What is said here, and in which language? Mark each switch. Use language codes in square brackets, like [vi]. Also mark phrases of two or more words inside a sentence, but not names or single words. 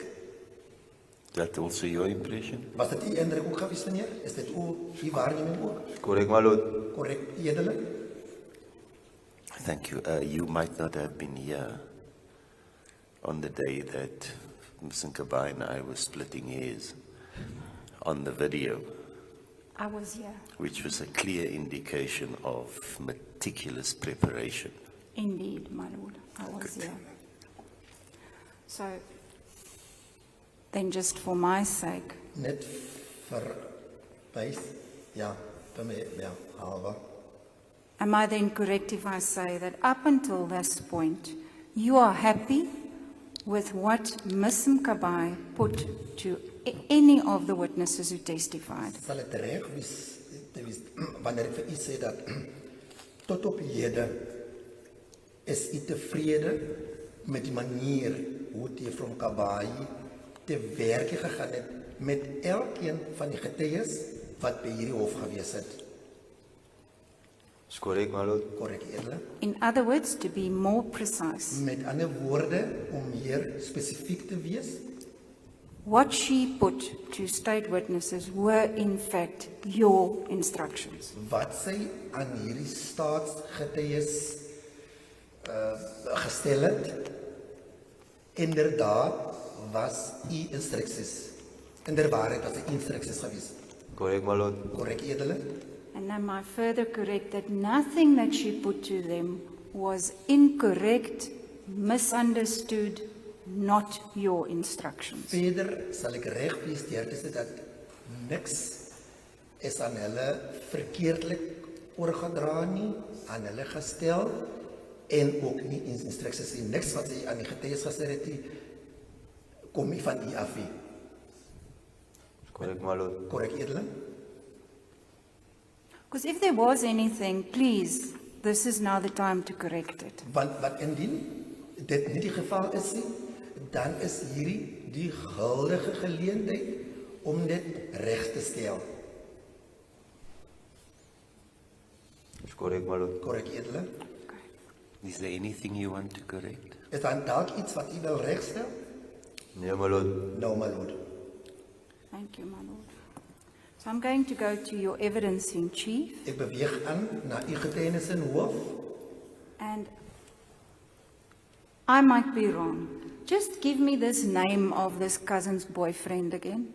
[en] That also your impression? [af] Was dit die indruk ook gewees, meneer? Is dit ook die waarneming ook? [en] Correct, my lord. [af] Korrek, edele? [en] Thank you. You might not have been here on the day that Ms. Nkabai and I were splitting hairs on the video, I was here. which was a clear indication of meticulous preparation. Indeed, my lord, I was here. So, then just for my sake, [af] Net vir wys, ja, vir my, ja, halwe. [en] am I then correct if I say that up until this point, you are happy with what Ms. Mkabai put to any of the witnesses who testified? [af] Sal het reg wees, wanneer ek vir u sê dat tot op hede is u tevrede met die manier hoe die Juffrou Kabayi te werk gegaan het met elkeen van die getuies wat by hierdie hof gewees het. [en] Is correct, my lord. [af] Korrek, edele? [en] In other words, to be more precise, [af] Met ander woorde, om meer spesifiek te wees, [en] what she put to state witnesses were in fact your instructions. [af] wat sy aan hierdie staatsgetuies gestel het, inderdaad was u instruksies. Inderwaarheid was die instruksies gewees. [en] Correct, my lord. [af] Korrek, edele? [en] And am I further correct that nothing that she put to them was incorrect, misunderstood, not your instructions? [af] Verder sal ek reg wees deur te sê dat niks is aan hulle verkeerdelik oorgedra nie, aan hulle gestel en ook nie in instruksies nie. Niks wat sy aan die getuies gesê het nie, kom nie van u af nie. [en] Correct, my lord. [af] Korrek, edele? [en] Because if there was anything, please, this is now the time to correct it. [af] Want wat indien dit nie die geval is nie, dan is hierdie die guldige geleentheid om dit reg te stel. [en] Is correct, my lord. [af] Korrek, edele? [en] Is there anything you want to correct? [af] Is daar dalk iets wat u wil regstel? Nee, [en] my lord. [af] Nou, [en] my lord. Thank you, my lord. So I'm going to go to your evidence in chief, [af] Ek beweeg aan na u getuienis in hoof. [en] and I might be wrong. Just give me this name of this cousin's boyfriend again.